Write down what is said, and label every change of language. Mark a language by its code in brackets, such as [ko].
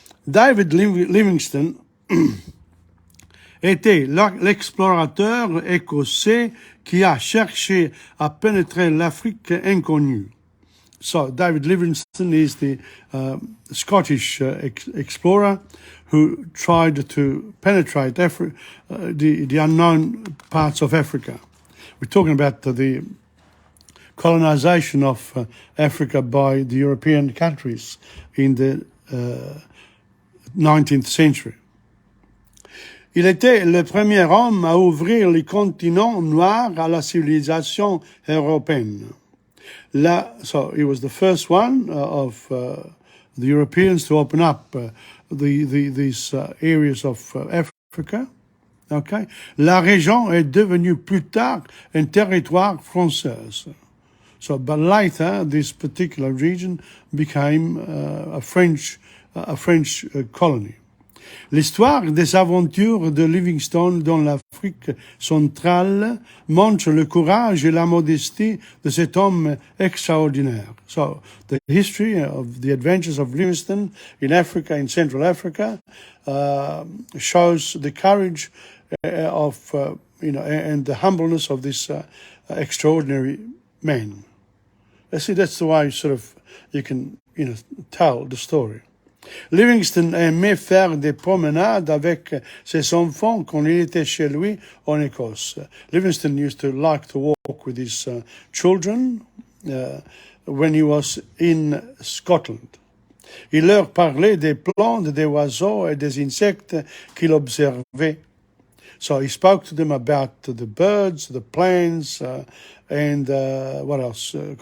[fr] David Livingstone était l'explorateur écossais qui a cherché à pénétrer l'Afrique inconnue. [en] So David Livingstone is the Scottish explorer who tried to penetrate the unknown parts of Africa. We're talking about the colonization of Africa by the European countries in the 19th century. [fr] Il était le premier homme à ouvrir les continents noirs à la civilisation européenne. [en] So he was the first one of the Europeans to open up these areas of Africa. Okay? [fr] La région est devenue plus tard un territoire français. [en] So, but later, this particular region became a French colony. [fr] L'histoire des aventures de Livingstone dans l'Afrique centrale montre le courage et la modestie de cet homme extraordinaire. [en] So, the history of the adventures of Livingstone in Africa, in Central Africa, shows the courage and the humbleness of this extraordinary man. See, that's the way you can tell the story. [fr] Livingstone aimait faire des promenades avec ses enfants quand il était chez lui en Écosse. [en] Livingstone used to like to walk with his children when he was in Scotland. [fr] Il leur parlait des plantes, des oiseaux et des insectes qu'il observait. [en] So he spoke to them about the birds, the plants, and what else?